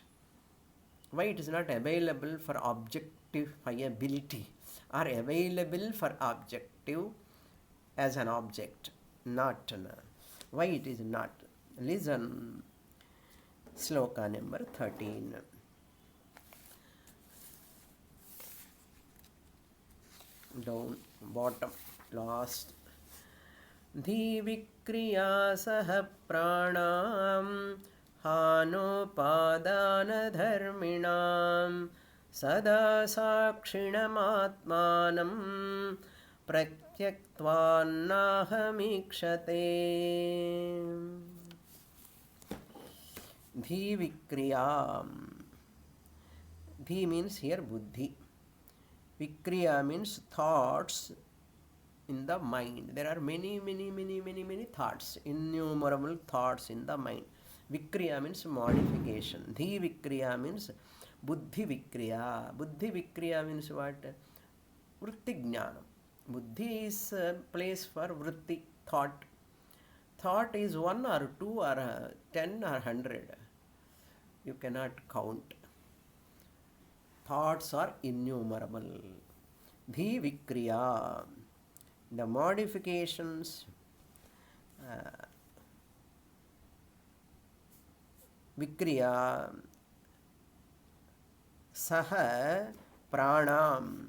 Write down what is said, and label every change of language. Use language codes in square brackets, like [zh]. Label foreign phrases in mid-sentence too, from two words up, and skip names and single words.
[en] Why it is not available for objectifiability or available for objective as an object. Not. Why it is not? Listen. Sloka number 13. Down, bottom, last. [sa] धीविक्रिया सह प्राणम् हानोपादान धर्मिणाम् सदा साक्षिणमात्मानम् प्रत्यक्त्वन्नाहमीक्षते. [en] Dhivikriya. Dhi means here buddhi. Vikriya means thoughts in the mind. There are many thoughts, innumerable thoughts in the mind. Vikriya means modification. [sa] धी विक्रिया [en] means [sa] बुद्धि विक्रिया. बुद्धि विक्रिया [en] means what? [sa] वृत्ति ज्ञानम्. [en] Buddhi is a place for vritti, thought. Thought is 1 or 2 or 10 or 100. You cannot count. Thoughts are innumerable. [sa] धी विक्रिया. [en] The modifications, [sa] विक्रिया, सह प्राणम्.